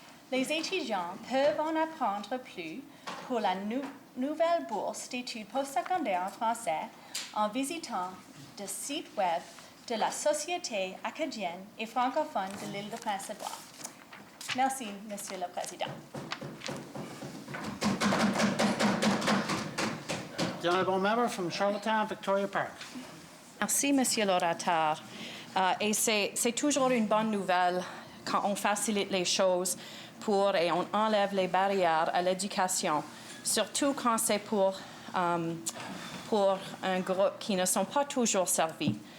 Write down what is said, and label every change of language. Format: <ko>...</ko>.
<fr>Les étudiants peuvent en apprendre plus pour la nouvelle bourse d'études postsecondaires en français en visitant le site web de la Société acadienne et francophone de l'île de Prince-Édouard. Merci, Monsieur le Président.</fr> <en>The honourable member from Charlottetown, Victoria Park.</en> <fr>Merci, Monsieur l'orateur. Et c'est toujours une bonne nouvelle quand on facilite les choses et on enlève les barrières à l'éducation, surtout quand c'est pour un groupe qui ne sont pas toujours servis.</fr>